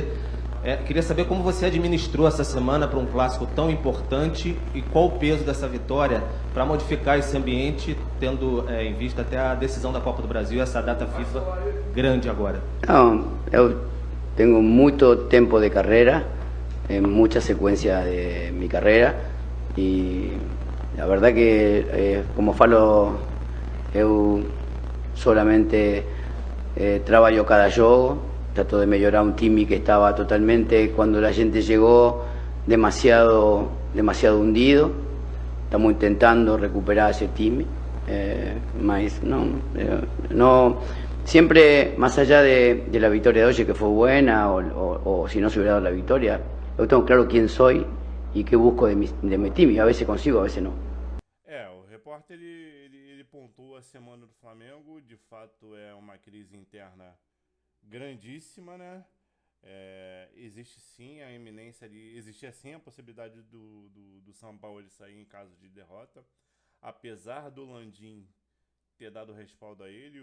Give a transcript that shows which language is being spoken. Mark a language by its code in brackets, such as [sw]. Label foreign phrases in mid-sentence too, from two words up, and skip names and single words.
[pt] Queria saber como você administrou essa semana para um clássico tão importante e qual o peso dessa vitória para modificar esse ambiente, tendo em vista até a decisão da Copa do Brasil e essa data FIFA grande agora. Eu tengo muito tempo de carreira, [es] mucha secuencia de mi carrera, y la verdad que, como falo, eu solamente [pt] trabalho cada jogo. [es] Trato de melhorar un Timi que estaba totalmente, cuando la gente llegó, demasiado hundido. Estamos intentando recuperar ese time, mas no, siempre más allá de la victoria de hoy, que fue buena, o si no se hubiera dado la victoria, yo tengo claro quién soy y qué busco de mi time. A veces consigo, a veces no. [pt] O repórter ele pontua a semana do Flamengo. De fato é uma crise interna grandíssima, né? Existe sim a iminência ali, existia sim a possibilidade do São Paulo sair em caso de derrota, apesar do Landim ter dado respaldo a ele.